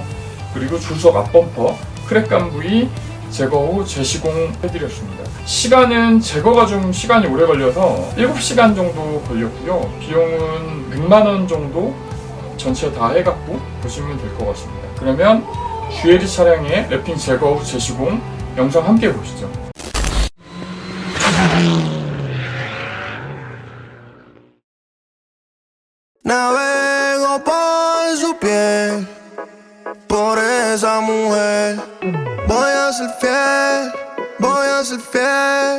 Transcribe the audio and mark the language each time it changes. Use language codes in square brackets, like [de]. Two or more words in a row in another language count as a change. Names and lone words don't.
[ko] 그리고 조수석 앞범퍼 크랙간 부위 제거 후 재시공 해드렸습니다. 시간은 제거가 좀 시간이 오래 걸려서 7시간 정도 걸렸고요. 비용은 100만원 정도 전체 다 해갖고 보시면 될 것 같습니다. 그러면 GL2 차량의 랩핑 제거 후 재시공 영상 함께 보시죠. [es] Navego por su piel, por esa mujer. Voy a ser fiel, voy a ser fiel.